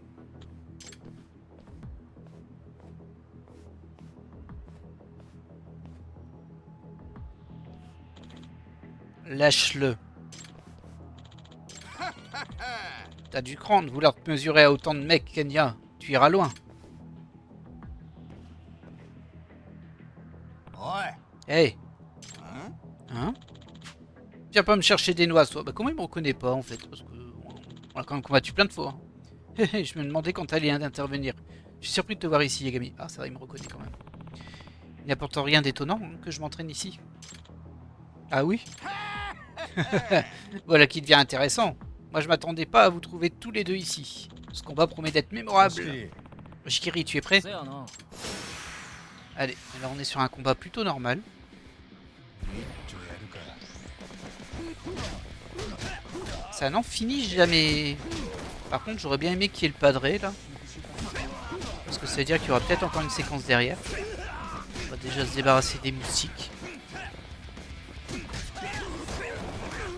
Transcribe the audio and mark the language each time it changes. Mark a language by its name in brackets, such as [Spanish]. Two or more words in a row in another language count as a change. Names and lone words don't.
[French] Lâche-le. T'as du cran de vouloir te mesurer à autant de mecs, Kenya. Tu iras loin. [Japanese] おい Hey, ん hein? [French] Viens pas me chercher des noix, toi. Bah comment il me reconnaît pas en fait? Parce que on a quand même combattu plein de fois. Hein. Je me demandais quand t'allais intervenir. Je suis surpris de te voir ici, Yagami. Ah, ça va, il me reconnaît quand même. Il n'y a pourtant rien d'étonnant hein, que je m'entraîne ici. Ah oui? Voilà qui devient intéressant. Moi, je m'attendais pas à vous trouver tous les deux ici. Ce combat promet d'être mémorable. [Japanese] 押切 [French] Oshikiri, tu es prêt? [Japanese] せやな。 [French] Allez, alors on est sur un combat plutôt normal. [Japanese] 一丁やるか [French] Ça n'en finit jamais. Par contre, j'aurais bien aimé qu'il y ait le padré là. Parce que ça veut dire qu'il y aura peut-être encore une séquence derrière. On va déjà se débarrasser des moustiques.